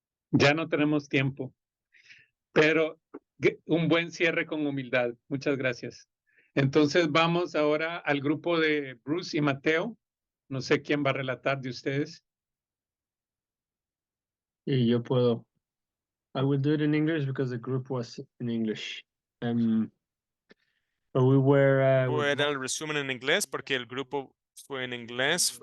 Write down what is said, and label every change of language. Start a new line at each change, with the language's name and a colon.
Spanish: Ya no tenemos tiempo, pero un buen cierre con humildad. Muchas gracias. Entonces vamos ahora al grupo de Bruce y Mateo. No sé quién va a relatar de ustedes. Y yo puedo.
English: I will do it in English because the group was in English. But we were with
Spanish: Era el resumen en inglés porque el grupo fue en inglés.